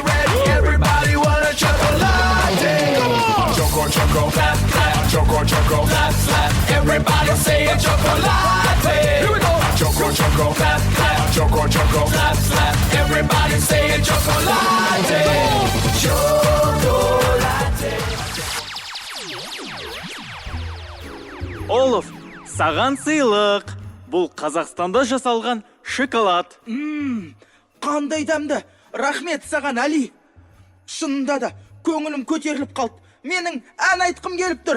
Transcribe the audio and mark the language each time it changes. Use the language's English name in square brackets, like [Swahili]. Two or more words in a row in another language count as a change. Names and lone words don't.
[English] Everybody want a chocolate. Come on. Choco. Clap. Choco. Slap. Everybody say a chocolate. Here we go. Choco. Clap. Choco. Slap. Everybody say a chocolate. [Kazakh] Олов, саған сыйлық. Бұл Қазақстанда жасалған шоколад. Қандай дәмді. Рахмет саған, Али. Шынында да көңілім көтеріліп қалды. Менің ән айтқым келіп тұр.